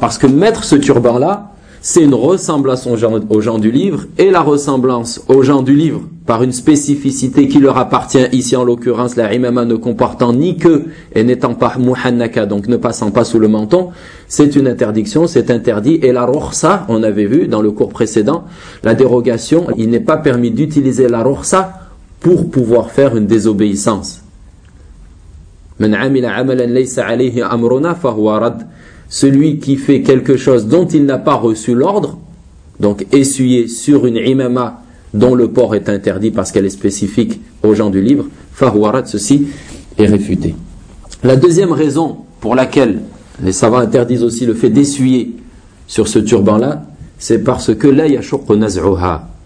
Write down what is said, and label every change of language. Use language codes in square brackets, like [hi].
[fr] Parce que mettre ce turban-là, c'est une ressemblance aux gens du livre, et la ressemblance aux gens du livre, par une spécificité qui leur appartient ici en l'occurrence, la imama ne comportant ni queue et n'étant pas muhannaka, donc ne passant pas sous le menton, c'est une interdiction, c'est interdit. Et la rohsa, on avait vu dans le cours précédent, la dérogation, il n'est pas permis d'utiliser la rohsa pour pouvoir faire une désobéissance. [ar] من عمل عملا ليس عليه امرنا فهو رد. [fr] Celui qui fait quelque chose dont il n'a pas reçu l'ordre, donc essuyer sur une imama dont le port est interdit parce qu'elle est spécifique aux gens du livre, [ar] فهو رد, [fr] ceci est réfuté. La deuxième raison pour laquelle les savants interdisent aussi le fait d'essuyer sur ce turban-là, c'est parce que [ar] لا يشق نزعها.